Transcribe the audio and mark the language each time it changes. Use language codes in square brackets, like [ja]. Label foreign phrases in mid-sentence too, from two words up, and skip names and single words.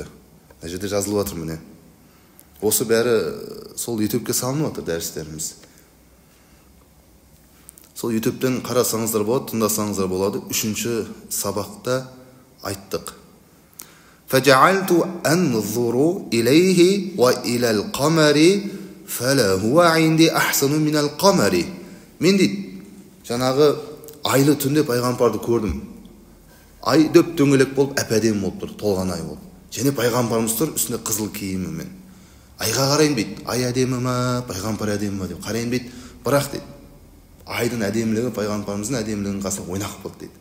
[kk] Мына жерде жазылып жатыр міне. Осы бәрі сол YouTube-ке салынып жатыр дәрістеріміз. Сол YouTube-тен қарасаңыздар болады, тыңдасаңыздар болады. 3-ші сабақта айттық. [ar] فجعلت أنظر إليه وإلى القمر فلهو عندي أحسن من القمر. [kk] Мен дейді, жаңағы айлы түнде пайғамбарды көрдім. Ай дөп дөңгелек болып, әп-әдемі болып тұр, толған ай болып. Және пайғамбарымыз тұр, үстінде қызыл киімімен. Айға қарайын дейді, ай әдемі ма, пайғамбар әдемі ма деп қарайын дейді. Бірақ дейді, айдың әдемілігі пайғамбарымыздың әдемілігінің қасында ойнақ болды дейді.